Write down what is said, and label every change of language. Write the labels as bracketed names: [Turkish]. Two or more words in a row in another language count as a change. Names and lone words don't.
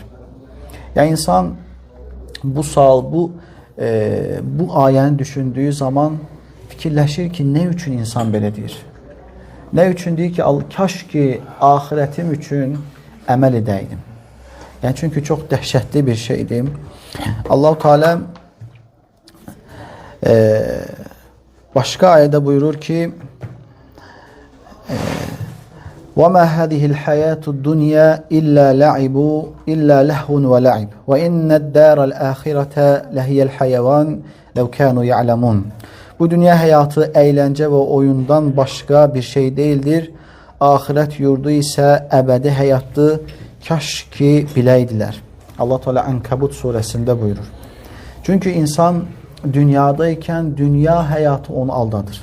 [Azerbaijani] Yəni insan bu sual, bu ayəni düşündüyü zaman fikirləşir ki, nə üçün insan belə deyir? Nə üçün deyir ki, kaş ki axirətim üçün əməl edəydim. Yəni çünki çox dəhşətli bir şeydir. Allah-u Teala başqa ayədə buyurur ki: [Arabic] وَمَا هَذِهِ الْحَيَاةُ الدُّنْيَا إِلَّا لَعِبُ إِلَّا لَهْوٌ وَلَعِبٌ وَإِنَّ الدَّارَ الْآخِرَةَ لَهِيَ الْحَيَوَانُ لَوْ كَانُوا يَعْلَمُونَ. [Azerbaijani] Bu dünya həyatı əyləncə və oyundan başqa bir şey deyildir. Ahirət yurdu isə əbədi həyatdır. Kaş ki biləydilər. Allah Teala Ənkabut surəsində buyurur. Çünki insan dünyadaykən dünya həyatı onu aldadır.